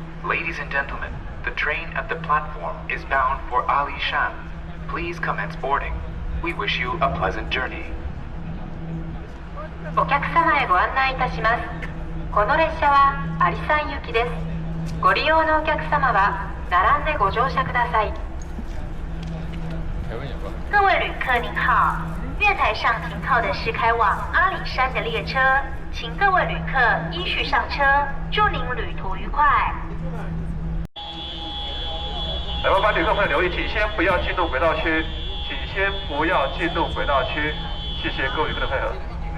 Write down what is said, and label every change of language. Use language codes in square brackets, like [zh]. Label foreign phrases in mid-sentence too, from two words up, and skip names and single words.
[en] Ladies and gentlemen, the train at the platform is bound for Alishan. Please commence boarding. We wish you a pleasant journey. [ja] お客様へご案内いたします。この列車はアリサン行きです。ご利用のお客様は並んでご乗車ください。 [zh] 各位旅客您好，月台上停靠的是开往阿里山的列车，请各位旅客依序上车，祝您旅途愉快。麻烦旅客朋友留意，请先不要进入轨道区，请先不要进入轨道区，谢谢各位旅客的配合。